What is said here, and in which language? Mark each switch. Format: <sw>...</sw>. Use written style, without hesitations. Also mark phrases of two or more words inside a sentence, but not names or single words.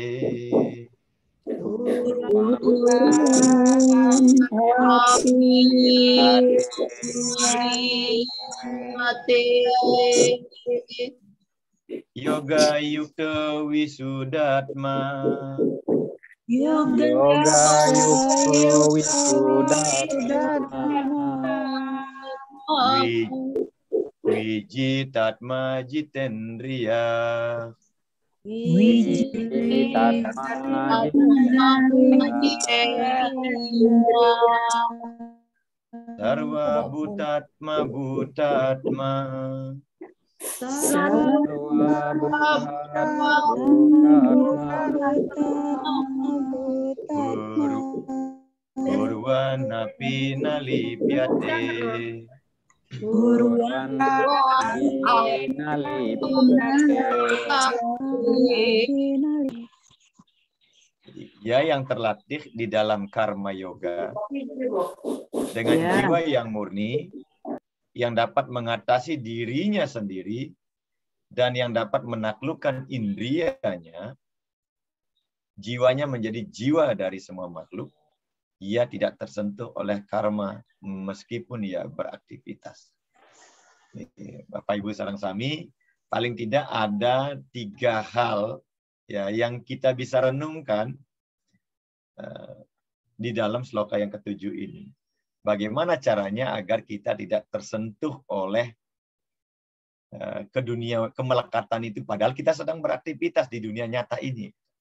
<sa>योग युक्त विशुद्धात्मा. योग युक्त विशुद्धात्मा. विजितात्मा जितेन्द्रियः. Wijitatma सर्व भूतात्म भूतात्मा. सर्व भूतात्मा कुर्वन् अपि नलिप्यते. Guruan</sa> <id>Ya, yang terlatih di dalam karma yoga dengan jiwa yang murni, yang dapat mengatasi dirinya sendiri dan yang dapat menaklukkan indrianya, jiwanya menjadi jiwa dari semua makhluk. Ia tidak tersentuh oleh karma meskipun ia beraktivitas. Bapak Ibu</id> <ban>sareng sami,</ban> <id>paling tidak ada 3 hal ya yang kita bisa renungkan di dalam sloka yang ke-7 ini. Bagaimana caranya agar kita tidak tersentuh oleh kemelekatan itu, padahal kita sedang beraktivitas di dunia nyata ini.</id>